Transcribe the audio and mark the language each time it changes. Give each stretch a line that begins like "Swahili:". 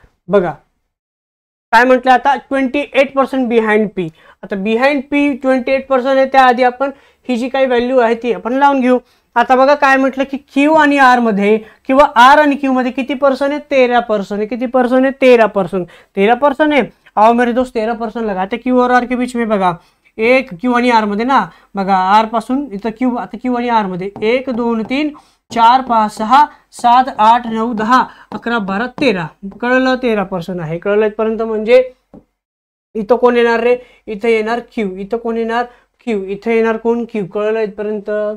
Marathi: बघा काय म्हटलं आता, 28 पर्सन बिहाइंड पी. आता बिहाइंड पी 28 पर्सन आहे. त्याआधी आपण ही जी काही व्हॅल्यू आहे ती आपण लावून घेऊ. आता बघा काय म्हटलं की क्यू आणि आर मध्ये किंवा आर आणि क्यू मध्ये किती पर्सन आहे? 13 पर्सन आहे. किती पर्सन आहे?
Hindi: 13 पर्सन है. आओ मेरे दोस्त 13 पर्सन लगाते क्यू और आर के बीच में.
Marathi: बघा एक क्यू आणि आर मध्ये ना, बघा आर पासून इथं क्यू, आता क्यू आणि आर मध्ये 1 2 3 4 5 6 7 8 9 10 11 12 13. कळलं? 13 पर्सन आहे. कळलं इथपर्यंत? म्हणजे इथं कोण येणार रे? इथं येणार क्यू. इथं कोण येणार? क्यू. इथं येणार कोण? क्यू. कळलं इथपर्यंत?